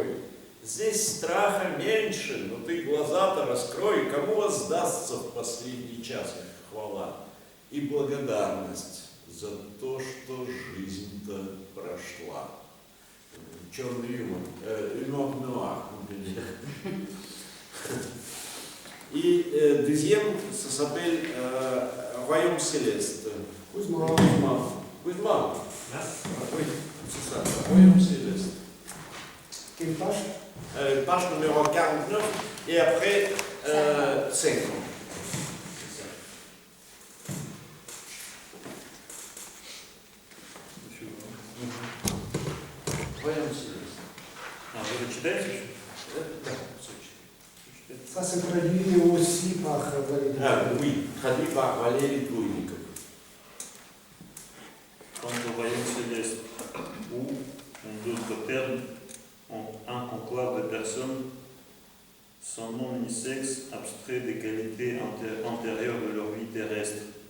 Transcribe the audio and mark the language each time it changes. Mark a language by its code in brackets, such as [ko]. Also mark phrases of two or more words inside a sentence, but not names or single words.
[ru] Здесь страха меньше, но ты глаза-то раскрой, кому воздастся в последний час их хвала и благодарность за то, что жизнь-то прошла. Черный юмор, юмор нуар. [fr] Et deuxième, ça s'appelle Royaume Céleste. Kuzma. Kuzma. Oui, c'est ça, Royaume Céleste. Quelle page? Page numéro 49 et après 50. Royaume Céleste. [ru] А вы это читаете еще? Да, [fr] Ça se traduit aussi par Valérie. Ah, oui, traduit par Valérie Двойников. Quant au royaume céleste, où, en d'autres termes, un conclave de personnes sans nom ni sexe, abstrait des qualités antérieures de leur vie terrestre.